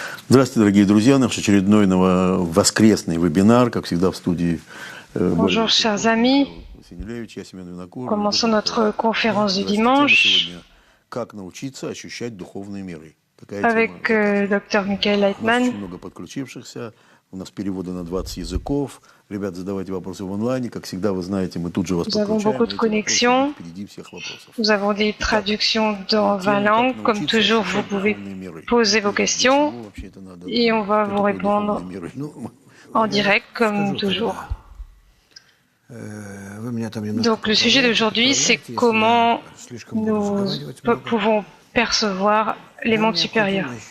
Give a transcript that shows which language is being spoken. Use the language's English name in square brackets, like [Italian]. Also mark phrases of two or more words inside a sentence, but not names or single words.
[Russian] Здравствуйте, дорогие друзья. Наш очередной воскресный вебинар, как всегда в студии [French] Bonjour chers amis, [Russian] Василевич, я Семен Винокур. [French] commençons notre conférence du dimanche [Russian] Как научиться ощущать духовные миры. [French] avec Dr Michael [Russian] У нас [French] Leitman. [Russian] очень много подключившихся, у нас переводы на 20 языков. Ребят, задавайте вопросы в онлайне. Как всегда, вы знаете, мы тут же вас [French] Nous avons [Russian] подключаем. [French] beaucoup de connexions, [Russian] Впереди всех вопросов. [French] nous avons des traductions dans 20 langues. Comme toujours, vous pouvez poser vos questions et on va vous répondre en direct comme toujours. Donc le sujet d'aujourd'hui, c'est comment nous pouvons percevoir les mondes supérieurs.